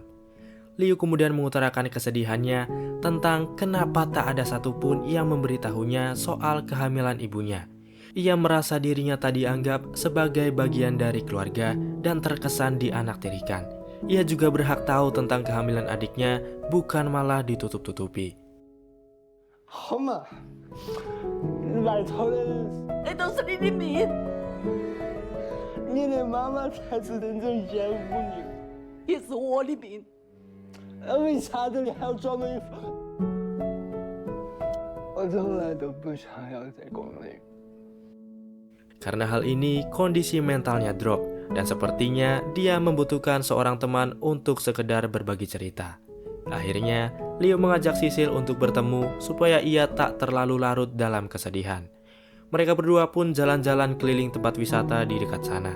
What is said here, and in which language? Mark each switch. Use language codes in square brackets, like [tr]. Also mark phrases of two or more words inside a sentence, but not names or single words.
[id] Liu kemudian mengutarakan kesedihannya tentang kenapa tak ada satupun yang memberitahunya soal kehamilan ibunya. Ia merasa dirinya tak dianggap sebagai bagian dari keluarga dan terkesan dianaktirikan. Ia juga berhak tahu tentang kehamilan adiknya, bukan malah ditutup-tutupi. [zh] 好嘛，来头的那都是你的命。你的妈妈才是真正羡慕你。也是我的命。为啥子你还要装个一副？我从来都不想要在国内。 [id] Karena hal ini, kondisi mentalnya drop dan sepertinya dia membutuhkan seorang teman untuk sekedar berbagi cerita. Akhirnya, Liu mengajak Sisil untuk bertemu supaya ia tak terlalu larut dalam kesedihan. Mereka berdua pun jalan-jalan keliling tempat wisata di dekat sana.